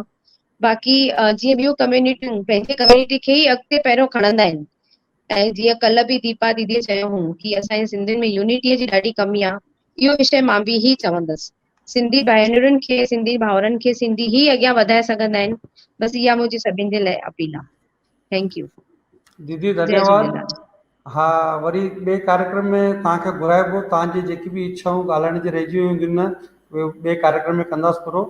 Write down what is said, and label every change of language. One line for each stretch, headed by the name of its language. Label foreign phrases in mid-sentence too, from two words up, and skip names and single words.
Sindhi: बाक़ी जीअं ॿियूं कम्युनिटियूं पंहिंजे कम्युनिटी खे ई अॻिते पहिरियों खणंदा आहिनि। ऐं जीअं कल्ह बि दीपा दीदीअ चयो हुओ कि असांजे सिंधियुनि में यूनिटीअ जी ॾाढी कमी आहे। इहो विषय मां बि ई चवंदसि। सिंधी भेनरुनि खे, सिंधी भाउरनि खे सिंधी ई अॻियां वधाए सघंदा आहिनि। बसि इहा मुंहिंजी सभिनि जे लाइ अपील आहे।
English: Thank you.
Sindhi: दीदी जय धन्यवाद। झूलेलाल। हा, वरी ॿिए कार्यक्रम में तव्हांखे घुराइबो, तव्हांजी जेकी बि इच्छाऊं ॻाल्हाइण जी रहिजी वेंदियूं आहिनि, उहे ॿिए कार्यक्रम में कंदासीं पूरो।